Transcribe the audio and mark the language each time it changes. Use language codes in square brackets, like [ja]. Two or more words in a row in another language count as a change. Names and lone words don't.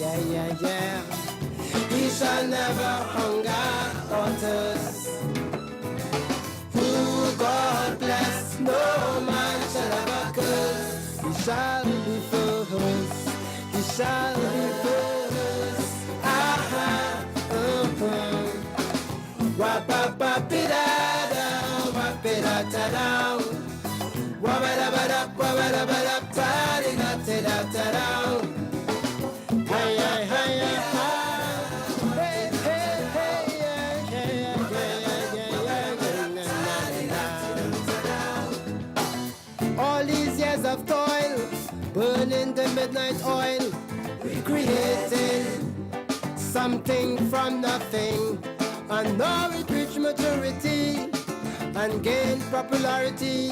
[en] Yeah. He shall never hunger or thirst. Who God bless, no man shall ever curse. He shall be first. He shall be first. Wapapapidada, wapidatadao, wabadabadap, wabadabadap, tadigatidaptadao. Hey, all these years of toil, burning the midnight oil, creating something from nothing, and now it reached maturity and gained popularity.